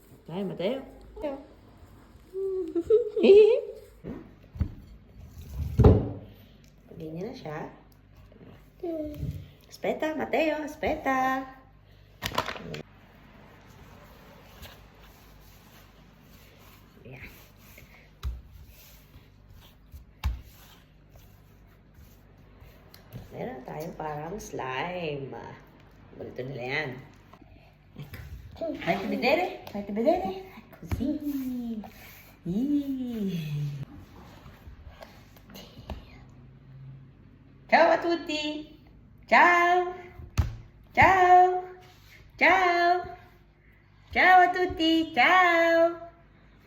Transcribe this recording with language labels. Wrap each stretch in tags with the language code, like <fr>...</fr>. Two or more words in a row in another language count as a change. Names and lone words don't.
<it>Dai, Matteo.</it> <tl>Ganyan na siya.</tl> <it>Aspetta, Matteo, aspetta.</it> <tl>Yan. Meron tayong parang slime. Balito nila yan.</tl> <it>Fai vedere? Fai vedere? Così. Ciao a tutti. Ciao. Ciao. Ciao. Ciao a tutti.</it>